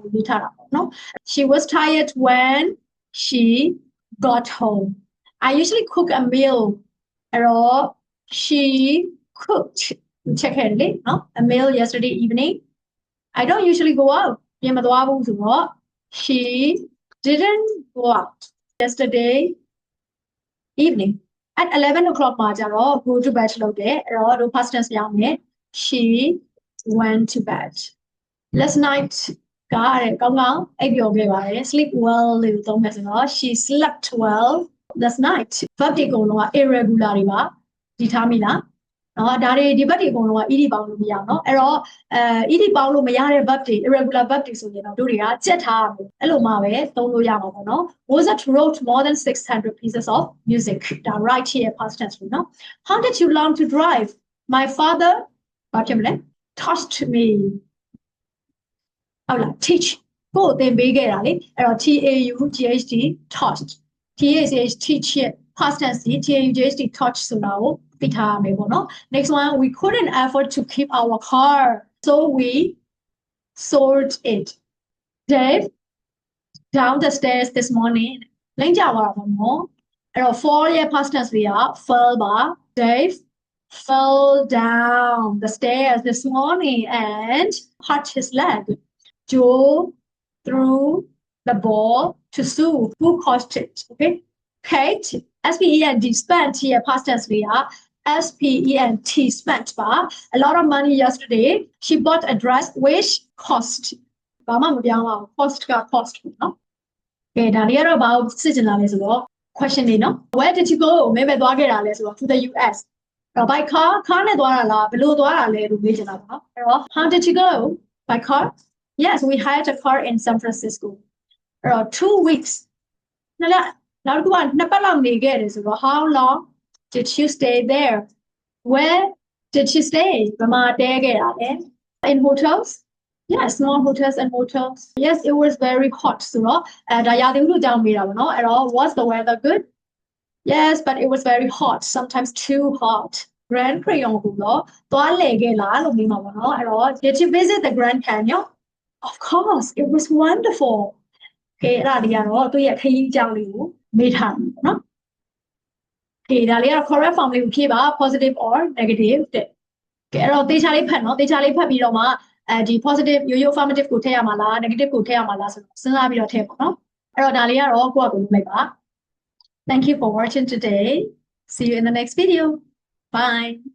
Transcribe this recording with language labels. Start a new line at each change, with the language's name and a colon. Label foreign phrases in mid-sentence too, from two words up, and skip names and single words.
Burmese: ကိုပြောထားတာပေါ့နော်
English: she was tired when she got home I usually cook a meal
Burmese: အဲ့တော့
English: she cooked check
Burmese: ခဲ့လေနော်
English: a meal yesterday evening I don't usually go out
Burmese: ပြင်မသွားဘူးဆိုတော့
English: she didn't go out yesterday evening at 11 o'clock
Burmese: မှာကျတော့
English: go to bed
Burmese: လုပ်တယ်အဲ့တော့တို့
English: past tense
Burmese: ပြောင်းမယ်
English: she went to bed last night
Burmese: ကတဲ့ကောင်း ကောင်းအိပ်ပျော်ခဲ့ပါတယ်
English: sleep well
Burmese: လို့သုံးမယ်ဆိုတော့
English: she slept well last night
Burmese: verb တွေအကုန်လုံးက irregular တွေပါဒီထားမိလားနော်ဒါတွေဒီ verb တွေအကုန်လုံးက ed ပေါင်းလို့မရအောင်နော်အဲ့တော့ed ပေါင်းလို့မရတဲ့ verb တွေ
English: irregular verb
Burmese: တွေဆိုရင်တော့တို့တွေကကြက်ထားတယ်အဲ့လိုမှပဲသုံးလို့ရမှာပေါ့နော်
English: Mozart wrote more than 600 pieces of music
Burmese: ဒါ
English: right here past tense
Burmese: လို့နော်
English: how did you learn to drive my father
Burmese: ဘာဖြစ်မလဲ
English: taught me
Burmese: ဟုတ်လား teach ကိုသင်ပေးခဲ့တာလေအဲ့တော့
English: TAUGHT taught TACH teach past tense TAUGHT taught
Burmese: ဆိုတာ ကိုသိထားရမယ်ပေါ့နော်
English: next one we couldn't afford to keep our car so we sold it Dave down the stairs this morning
Burmese: လိမ့်ကြပါတော့နော်အဲ့တော့
English: fall ရဲ့ past tense တွေက fell ပါ Dave fell down the stairs this morning and hurt his leg Joe threw the ball to Sue who caused it okay Kate SPENT spent here past tense တွေက SPENT spent bar a lot of money yesterday she bought a dress which cost
Burmese: ဘာမှမပြောင်းပါဘူး
English: cost က cost
Burmese: နော်ကဲဒါလေးကတော့ဘာကိုစစ်ချင်လာလဲဆိုတော့
English: question တွေနော် where did you go
Burmese: မဲပဲသွားခဲ့တာလဲဆိုတော့
English: to the US
Burmese: အဲ့တော့
English: by car
Burmese: နဲ့သွားတာ လားဘယ်လိုသွားတာလဲလို့မေးချင်တာပါနော်အဲ့တော့
English: how did you go by car yes we hired a car in San Francisco
Burmese: အဲ့တော့
English: 2 weeks
Burmese: နောက်တစ်ခုကနှစ်ပတ်လောက်နေခဲ့တယ်ဆိုတော့
English: how long did you stay there where did you stay
Burmese: ဘယ်မှာတည်းခဲ့တာလဲ
English: in hotels yes small hotels and motels yes it was very hot
Burmese: ဆိုတော့ဒါရာသီဥတုကြောင့်မေးတာပေါ့နော်အဲ့တော့
English: was the weather good yes but it was very hot sometimes too hot Grand Canyon
Burmese: ကိုတော့သွားလည်ခဲ့လားလို့မေးမှာပေါ့နော်အဲ့တော့
English: did you visit the Grand Canyon of course it was wonderful
Burmese: ကဲအဲ့ဒါလေးကတော့သူ့ရဲ့ခရီးအကြောင်းလေးကိုမေးထားတယ်နော်ကဲဒါလေးကတော့
English: correct form
Burmese: လေးကိုဖြည့်ပါ
English: positive or negative
Burmese: တဲ့ကဲအဲ့တော့သေချာလေးဖတ်နော်သေချာလေးဖတ်ပြီးတော့မှဒီ positive ရိုးရိုး affirmative ကိုထည့်ရမှာလား negative ကိုထည့်ရမှာလားဆိုတော့စဉ်းစားပြီးတော့ထည့်ပေါ့နော်အဲ့တော့ဒါလေးကတော့ကိုယ့်အကူလုပ်လိုက်ပါ
English: Thank you for watching today see you in the next video bye